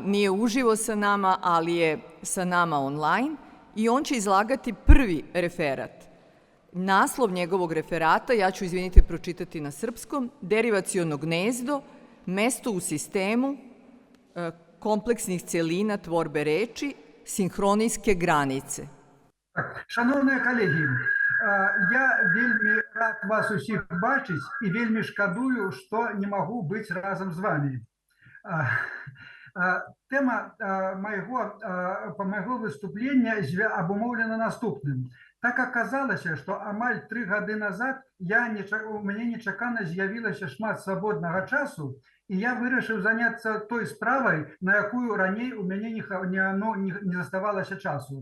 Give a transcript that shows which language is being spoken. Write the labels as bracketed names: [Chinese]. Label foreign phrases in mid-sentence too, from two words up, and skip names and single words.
[Serbian] Nije uživo sa nama, ali je sa nama online i on će izlagati prvi referat. Naslov njegovog referata, ja ću, izvinite, pročitati na srpskom, derivaciono gnezdo, mesto u sistemu kompleksnih celina tvorbe reči, sinhronijske granice. [Belarusian] Шановні колеги, я вельмі рад вас усіх бачыць і вельмі шкадую, што не магу быць разам з вами. Тема майго выступлення абумоўлена наступным. Так аказалася, што амаль 3 гады назад у мяне нечакана з'явілася шмат свабоднага часу, і я вырашыў заняцца той справай, на якую раней у мяне не заставалася часу.